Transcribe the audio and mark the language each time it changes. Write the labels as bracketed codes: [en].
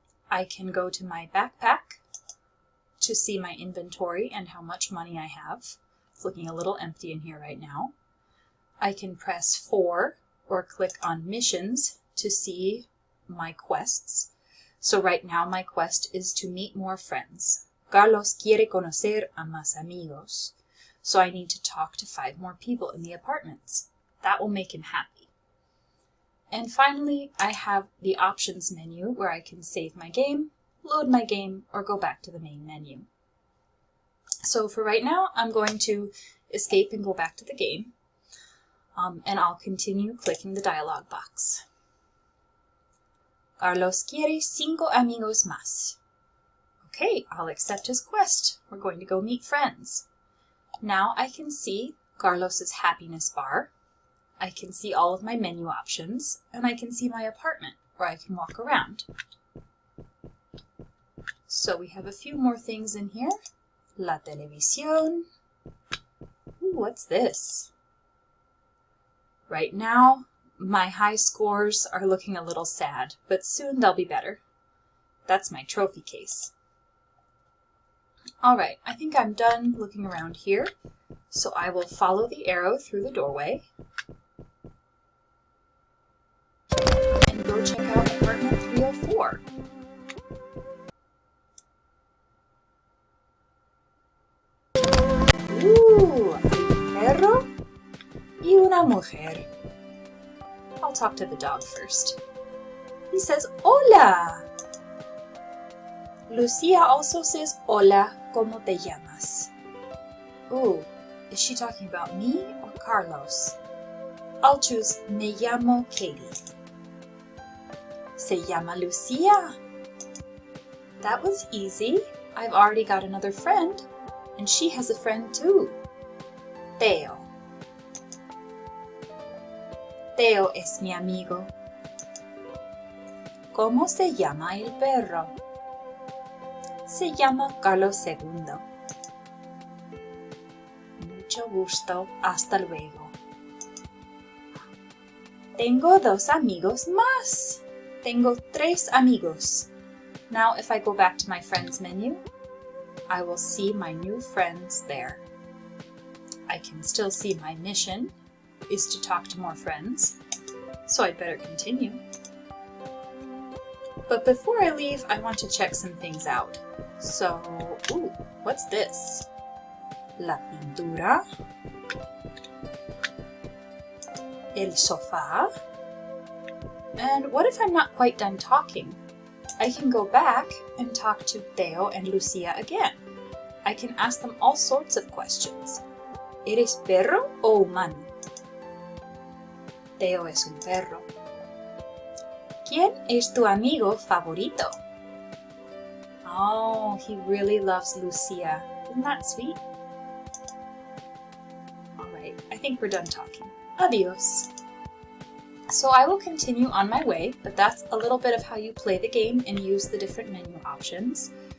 [en] I can go to my backpack to see my inventory and how much money I have. It's looking a little empty in here right now. I can press 4 or click on missions to see my quests. So right now my quest is to meet more friends. [es] Carlos quiere conocer a más amigos. [en] So I need to talk to 5 more people in the apartments. That will make him happy. And finally, I have the options menu where I can save my game, load my game, or go back to the main menu. So for right now, I'm going to escape and go back to the game, and I'll continue clicking the dialog box. [es] Carlos quiere 5 amigos más. [en] Okay, I'll accept his quest. We're going to go meet friends. Now I can see Carlos's happiness bar. I can see all of my menu options, and I can see my apartment where I can walk around. So we have a few more things in here. [es] La televisión. [en] Ooh, what's this? Right now, my high scores are looking a little sad, but soon they'll be better. That's my trophy case. Alright, I think I'm done looking around here, so I will follow the arrow through the doorway and go check out apartment 304. [es] Ooh, un perro y una mujer. [en] I'll talk to the dog first. He says, Hola! Lucia also says, [es] Hola, ¿cómo te llamas? [en] Ooh, is she talking about me or Carlos? I'll choose [es] Me llamo Katie. Se llama Lucia. [en] That was easy. I've already got another friend, and she has a friend too. [es] Teo. Teo es mi amigo. ¿Cómo se llama el perro? Se llama Carlos II. Mucho gusto. Hasta luego. Tengo 2 amigos más. Tengo 3 amigos. [en] Now if I go back to my friends menu, I will see my new friends there. I can still see my mission is to talk to more friends, so I'd better continue. But before I leave, I want to check some things out. So, ooh, what's this? [es] La pintura, el sofá, [en] and what if I'm not quite done talking? I can go back and talk to Theo and Lucia again. I can ask them all sorts of questions. [es] ¿Eres perro o humano? Theo es un perro. ¿Quién es tu amigo favorito? [en] Oh, he really loves Lucia. Isn't that sweet? Alright, I think we're done talking. Adios. So I will continue on my way, but that's a little bit of how you play the game and use the different menu options.